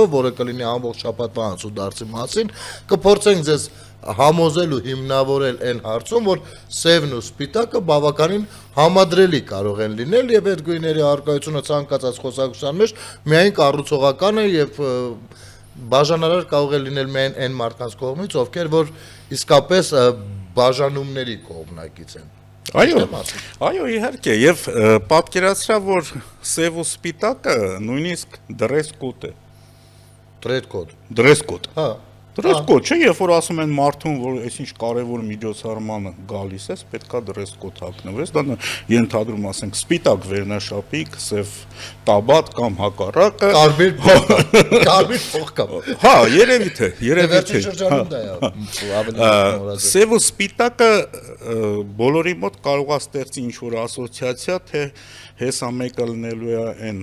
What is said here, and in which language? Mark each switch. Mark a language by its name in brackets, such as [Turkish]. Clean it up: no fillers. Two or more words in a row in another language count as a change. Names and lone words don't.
[Armenian] որը կլինի ամբողջ շաբաթվա անցուդարձի մասին, կփորձենք ձեզ համոզել ու հիմնավորել այն հարցում, որ սևն ու սպիտակը բավականին համադրելի կարող են լինել եւ այդ գույների առկայությունը ցանկացած խոսակցության մեջ միայն կառուցողական է եւ բաժանարար կարող է լինել միայն այն մարդկանց կողմից, ովքեր որ իսկապես բաժանումների կողմնակից են։ Այո, իհարկե, եւ պատկերացրա, որ սև ու սպիտակը նույնիսկ [English] dress code [Armenian] է։ [English] Dress code։ [Armenian] Հա։ [English] Dress code [Armenian] չէ, երբ որ ասում են մարդուն, որ այսինչ կարևոր միջոցառմանը գալիս ես, պետքա [English] dress code [Armenian] հագնվես, դա ենթադրում ասենք սպիտակ վերնաշապիկ, սև տաբատ կամ հակառակը։ Կարմիր փողկապ։ Հա, երևի թե։ Վերջին շրջանում դա է։ Սև ու սպիտակը բոլորի մոտ կարող է ստեղծի ինչ-որ ասոցիացիա, թե հեսա մեկը լինելու է այն